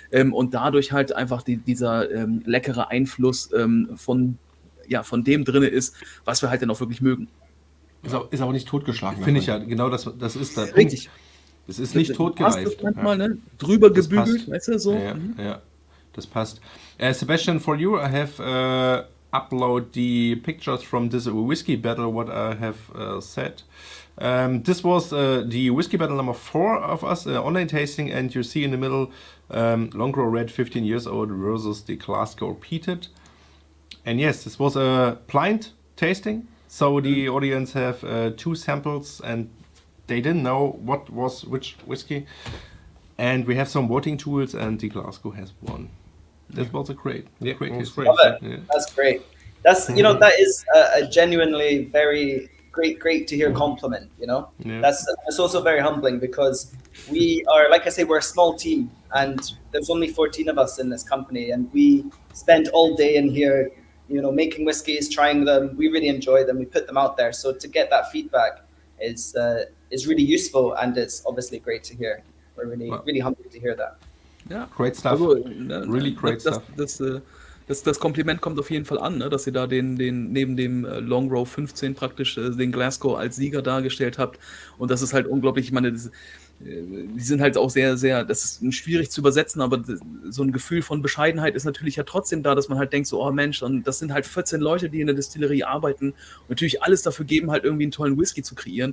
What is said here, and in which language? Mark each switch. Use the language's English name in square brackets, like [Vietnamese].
[German] Und dadurch halt einfach dieser leckere Einfluss von dem drin ist, was wir halt dann auch wirklich mögen. Ist aber nicht totgeschlagen. Finde ich ja, genau das ist der Richtig. Es ist nicht totgereift. Manchmal, ne? Drüber gebügelt, weißt du, so. Ja. das passt. [English] Sebastian, for you, I have upload the pictures from this whiskey battle, what I have said. This was the whiskey battle number 4 of us, online tasting, and you see in the middle Longrow Red 15 years old versus the Glasgow Peated. And yes, this was a blind tasting, so the audience have 2 samples and they didn't know what was which whiskey. And we have some voting tools and the Glasgow has won. That was a great history. Love it. Yeah. That's great. That's, you know, that is a genuinely very great to hear compliment, you know. Yeah. That's also very humbling because we are, like I say, we're a small team and there's only 14 of us in this company and we spend all day in here, you know, making whiskeys, trying them. We really enjoy them. We put them out there. So to get that feedback is really useful and it's obviously great to hear. We're really humbled to hear that. [German] Ja, [English] great stuff. [German] Also, [English] really great stuff. [German] Das Kompliment kommt auf jeden Fall an, ne, dass ihr da den neben dem Longrow 15 praktisch den Glasgow als Sieger dargestellt habt. Und das ist halt unglaublich, ich meine, die sind halt auch sehr, sehr, das ist schwierig zu übersetzen, aber so ein Gefühl von Bescheidenheit ist natürlich ja trotzdem da, dass man halt denkt so, oh Mensch, und das sind halt 14 Leute, die in der Distillerie arbeiten und natürlich alles dafür geben, halt irgendwie einen tollen Whisky zu kreieren.